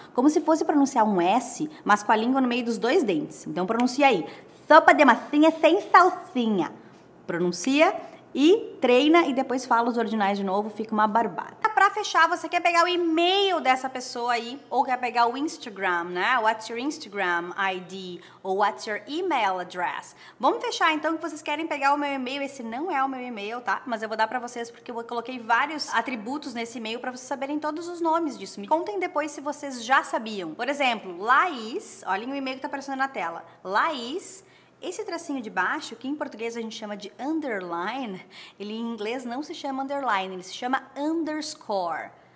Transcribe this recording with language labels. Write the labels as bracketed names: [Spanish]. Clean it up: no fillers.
[Portuguese] Como se fosse pronunciar um S, mas com a língua no meio dos dois dentes. Então, pronuncia aí. Sopa de massinha sem salsinha. Pronuncia e treina e depois fala os ordinais de novo, fica uma barbada. Pra fechar, você quer pegar o e-mail dessa pessoa aí, ou quer pegar o Instagram, né? [English] What's your Instagram ID? Ou what's your email address? [Portuguese] Vamos fechar então, que vocês querem pegar o meu e-mail. Esse não é o meu e-mail, tá? Mas eu vou dar pra vocês porque eu coloquei vários atributos nesse e-mail pra vocês saberem todos os nomes disso. Me contem depois se vocês já sabiam. Por exemplo, Laís, olhem o e-mail que tá aparecendo na tela. Laís. Esse tracinho de baixo, que em português a gente chama de underline, ele em inglês não se chama underline, ele se chama underscore.